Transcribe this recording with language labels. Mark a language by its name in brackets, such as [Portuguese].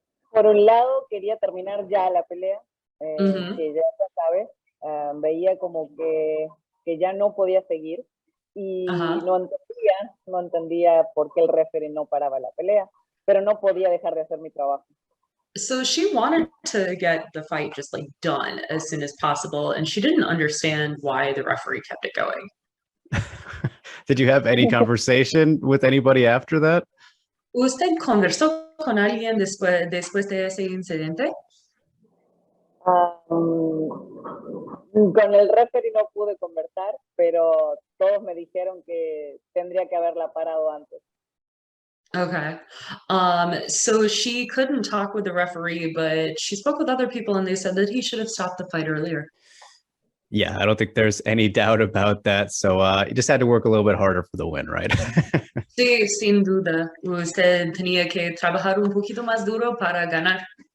[Spanish] Por un lado, quería terminar ya la pelea, que ya sabes, veía como que ya no podía seguir y no entendía por qué el referee no paraba la pelea, pero no podía dejar de hacer mi trabajo. [English] So she wanted to get the fight just done as soon as possible, and she didn't understand why the referee kept it going. Did you have any conversation with anybody after that? [Spanish] ¿Usted conversó con alguien después de ese incidente? Con el referee no pude conversar, pero todos me dijeron que tendría que haberla parado antes. [English] Okay. So she couldn't talk with the referee, but she spoke with other people and they said that he should have stopped the fight earlier. Yeah, I don't think there's any doubt about that. So you just had to work a little bit harder for the win, right? [Spanish] Sí, sin duda. Usted tenía que trabajar un poquito más duro para ganar.